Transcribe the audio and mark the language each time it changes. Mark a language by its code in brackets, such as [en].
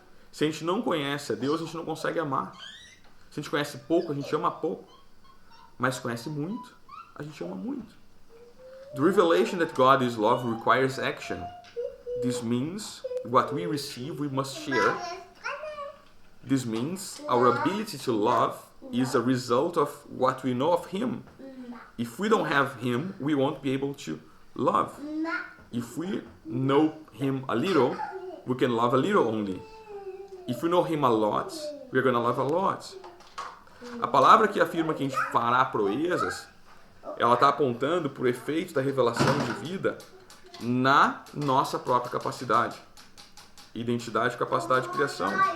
[pt] Se a gente não conhece a Deus, a gente não consegue amar. Se a gente conhece pouco, a gente ama pouco. Mas se conhece muito, a gente ama muito. [en] The revelation that God is love requires action. This means what we receive, we must share. This means our ability to love is a result of what we know of Him. If we don't have Him, we won't be able to love. If we know Him a little, we can love a little only. If we know Him a lot, we're going to love a lot. [pt] A palavra que afirma que a gente fará proezas, ela está apontando para o efeito da revelação de vida na nossa própria capacidade. Identidade, capacidade de criação.